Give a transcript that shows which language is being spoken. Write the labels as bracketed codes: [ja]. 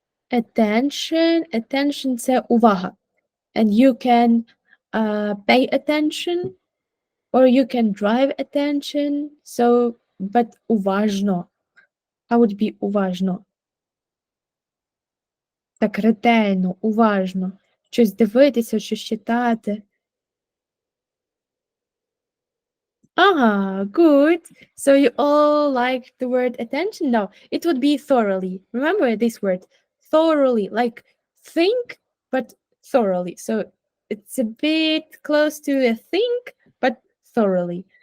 [en] Attention, attention [uk] це увага. [en] And you can pay attention or you can drive attention. So, but уважно. How would be уважно? [uk] Так ретельно, уважно. Щось дивитися, щось читати. [en] Good. So you all like the word attention? No, it would be thoroughly. Remember this word, thoroughly, like think, but thoroughly. So it's a bit close to a think, but thoroughly.